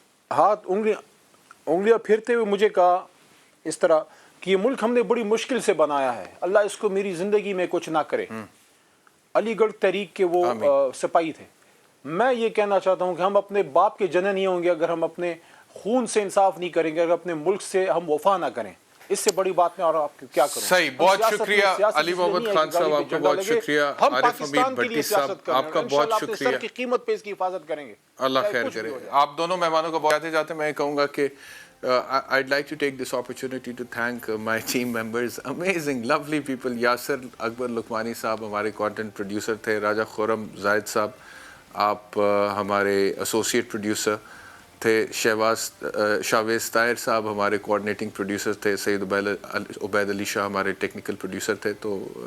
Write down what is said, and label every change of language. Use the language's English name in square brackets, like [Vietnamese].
[Urdu] ہاتھ انگلیاں پھرتے ہوئے مجھے کہا اس طرح کہ یہ ملک ہم نے بڑی مشکل سے بنایا ہے، اللہ اس کو میری زندگی میں کچھ نہ کرے۔ علی گڑھ تحریک کے وہ سپاہی تھے۔ میں یہ کہنا چاہتا ہوں کہ ہم اپنے باپ کے جنے نہیں ہوں گے اگر ہم اپنے خون سے انصاف نہیں کریں گے، اگر اپنے ملک سے ہم وفا نہ کریں۔ اس سے بڑی بات میں اور آپ کیا کروں۔ صحیح، بہت شکریہ علی محمد خان صاحب، آپ کا بہت شکریہ۔ عارف حمید بٹی صاحب آپ کا بہت شکریہ، سر کی قیمت پہ اس کی حفاظت کریں گے، اللہ خیر کرے۔ آپ دونوں مہمانوں کو جاتے جاتے میں کہوں گا کہ [English] I'd like to take this opportunity to thank my team members, amazing, lovely people. [Urdu] Yasir اکبر لکمانی صاحب ہمارے کانٹینٹ پروڈیوسر تھے، راجہ خورم زاہد صاحب آپ ہمارے ایسوسیٹ پروڈیوسر تھے، شاویز طاہر صاحب ہمارے کوآرڈینیٹنگ پروڈیوسر تھے، سید عبید علی شاہ ہمارے ٹیکنیکل پروڈیوسر تھے۔ تو